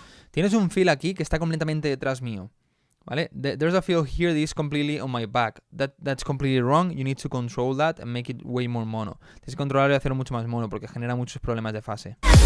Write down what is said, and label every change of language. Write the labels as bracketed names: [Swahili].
[Spanish] Tienes un fill aquí que está completamente detrás mío. ¿Vale? [English] There's a field here that is completely on my back. That's completely wrong. You need to control that and make it way more mono. [Spanish] Tienes que controlarlo y hacerlo mucho más mono porque genera muchos problemas de fase.